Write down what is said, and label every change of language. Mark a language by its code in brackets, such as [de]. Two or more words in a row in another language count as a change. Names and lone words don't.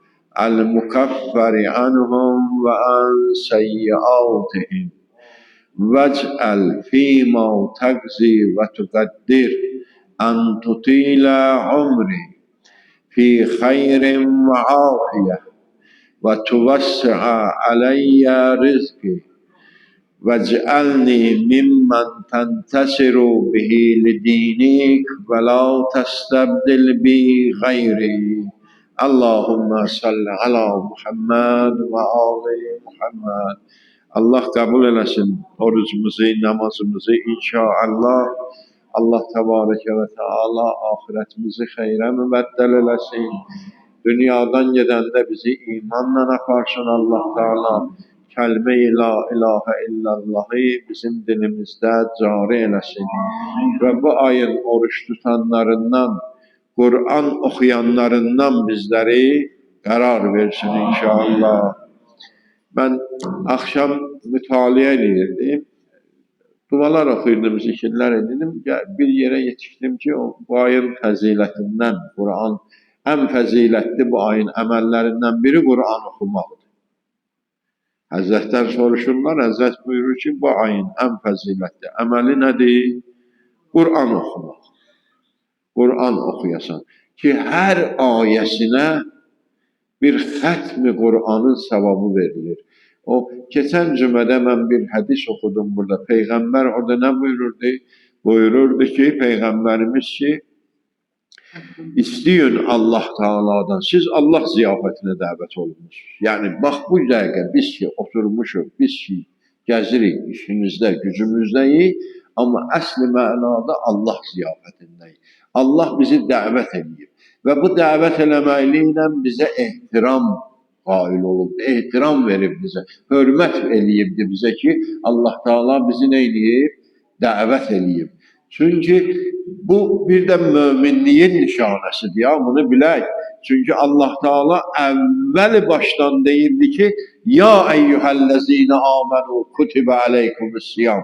[ar] المكفر عنهم وعن سيئاتهم واجعل فيما تقضي وتقدر أن تطيل عمري في خير وعافية وتوسع علي رزقي واجعلني ممن تنتصر به لدينك ولا تستبدل بي غيري. اللهم صل على محمد وآل محمد. [az] Allah kabul eləsin orucumuzu, namazımızı inşallah. Allah təbarəkə və Teala ahirətimizi xeyrə mübəddəl eləsin. Dünyadan gedəndə bizi imanla aparsın Allah Teala. Kəlmə-i [ar] لا إله إلا الله [az] bizim dilimizdə cari eləsin. Və bu ayın oruç tutanlarından, Kur'an okuyanlarından bizləri qərar versin inşallah. Ben akşam mütaliə edirdim. [tr] Dualar okuyordum, zikirler edildim. [az] Bir yere yetiştim ki bu ayın fəzilətindən, Kur'an en fəzilətli bu ayın əməllərindən biri Kur'an okumaqdır. Həzrətlər soruşurlar, Həzrət buyurur ki, bu ayın en fəzilətli əməli nədir? Kur'an okumaq. Kur'an okuyasan. Ki her ayəsinə bir xətmi Kur'an'ın sevabı verilir. [tr] O geçen cümlede ben bir hadis okudum burada. Peygamber orada ne buyururdu? Buyururdu ki Peygamberimiz ki isteyin Allah Teala'dan. Siz Allah ziyafetine davet olunuz. Yani bak bu dakika biz ki oturmuşuz, biz ki gezirik işimizde, gücümüzdeyiz ama asli manada Allah ziyafetindeyiz. Allah bizi davet ediyor. [az] Ve bu davet eləməklə bize ehtiram qail olub, ehtiram verib bizə, hörmət eləyibdir bizə ki, Allah Teala bizi nə eləyib? Davet eləyib. Çünkü bu bir de müminliğin nişanəsidir ya, bunu bilək. Çünkü Allah Teala əvvəl başdan deyirdi ki, [ar] يا أيها الذين آمنوا كتب عليكم الصيام.